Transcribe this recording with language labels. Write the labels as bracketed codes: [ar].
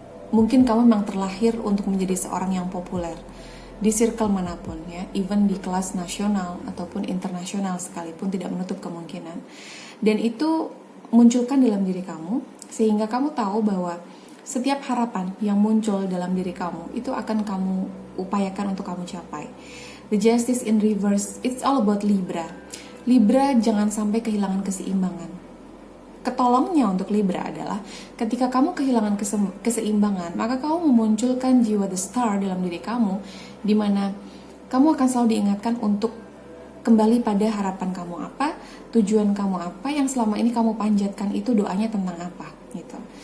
[id] Mungkin kamu memang terlahir untuk menjadi seorang yang populer di circle manapun, ya, even di kelas nasional ataupun internasional sekalipun tidak menutup kemungkinan. Dan itu munculkan dalam diri kamu sehingga kamu tahu bahwa setiap harapan yang muncul dalam diri kamu itu akan kamu upayakan untuk kamu capai. [en] The justice in reverse, it's all about Libra. [id] Libra jangan sampai kehilangan keseimbangan. Ketolongnya untuk Libra adalah ketika kamu kehilangan keseimbangan, maka kamu memunculkan jiwa the star dalam diri kamu, di mana kamu akan selalu diingatkan untuk kembali pada harapan kamu apa, tujuan kamu apa, yang selama ini kamu panjatkan itu doanya tentang apa, gitu.